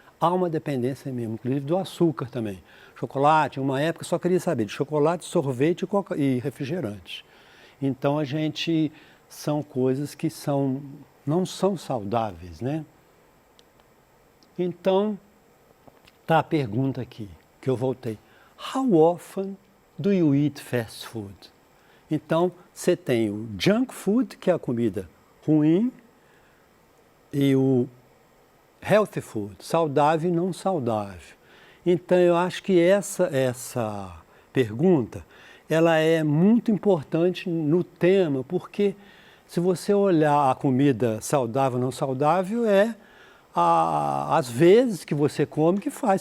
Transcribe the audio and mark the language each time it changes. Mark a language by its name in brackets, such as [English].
[Portuguese] Há uma dependência mesmo, inclusive do açúcar também. Chocolate, em uma época, só queria saber de chocolate, sorvete e refrigerante. Então são coisas que não são saudáveis, né? Então, tá a pergunta aqui, que eu voltei. [English] How often do you eat fast food? [Portuguese] Então, você tem o junk food, que é a comida ruim, e o healthy food, saudável e não saudável. Então, eu acho que essa pergunta, ela é muito importante no tema, porque se você olhar a comida saudável ou não saudável, às vezes que você come, que faz.